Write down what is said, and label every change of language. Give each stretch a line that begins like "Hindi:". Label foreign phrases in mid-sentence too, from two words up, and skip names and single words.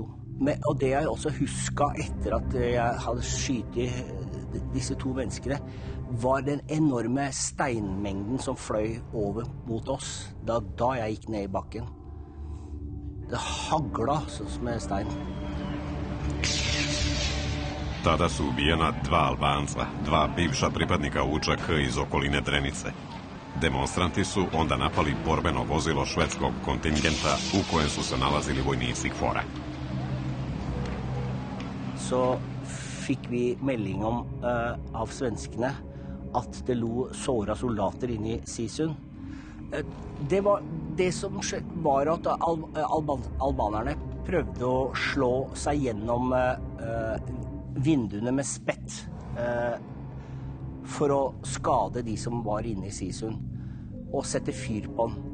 Norwegian: Og det jeg også husket etter at jeg hadde skytet disse 2 menneskene, var den enorme steinmengden som fløy over mot oss da jeg gikk ned i bakken. Det hagla med stein.
Serbian: Tada su ubijena 2 Albanca, 2 bivša pripadnika UČK iz okoline Drenice. Demonstranti su onda napali borbeno vozilo švedskog kontingenta u kojem su se nalazili vojnici KFOR-a.
Norwegian: Så fikk vi melding om av svenskene at det lå såra soldater inne i Sisund. Det som var at albanerne prøvde å slå seg gjennom vinduene med spett for å skade de som var inne i Sisund og sette fyr på den.